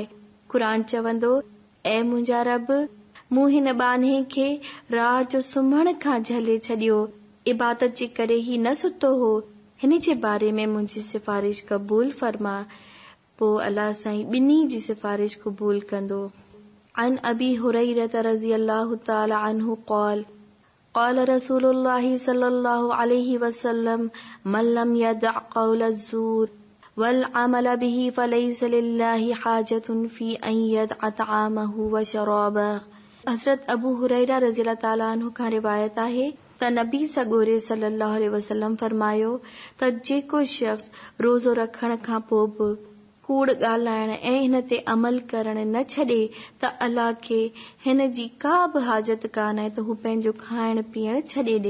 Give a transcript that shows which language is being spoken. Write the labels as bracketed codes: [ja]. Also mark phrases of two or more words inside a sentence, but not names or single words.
[sd] क़ुरान चवंदो, ऐ मुंहिंजा रब, मूं हिन ॿान्हे खे रात जो सुम्हण खां झले छॾियो, इबादत जे करे ही न सुतो हो। हिन जे बारे में मुंहिंजी सिफ़ारिश क़बूल फरमा। पोइ अल्लाह साईं ॿिन्ही जी सिफ़ारिश क़बूल कंदो। [ar] عن أبي هريرة رضي الله تعالى عنه قال قال رسول الله صلى الله عليه وسلم من لم يدع قول الزور والعمل به فليس لله حاجة في أن يدع طعامه وشرابه. [sd] हज़रत अबू हुरैरा [ar] رضي الله تعالى عنه [sd] खां रिवायत आहे त नबी सॻोरे [ar] صلى الله عليه وسلم [sd] फरमायो त जेको शख़्स रोज़ो रखण खां पोइ बि कूड़ ॻाल्हाइण ऐं हिन ते अमल करण न छॾे त अल्लाह खे हिन जी का बि हाजत कान आहे त हू पंहिंजो खाइण पीअण छॾे ॾे।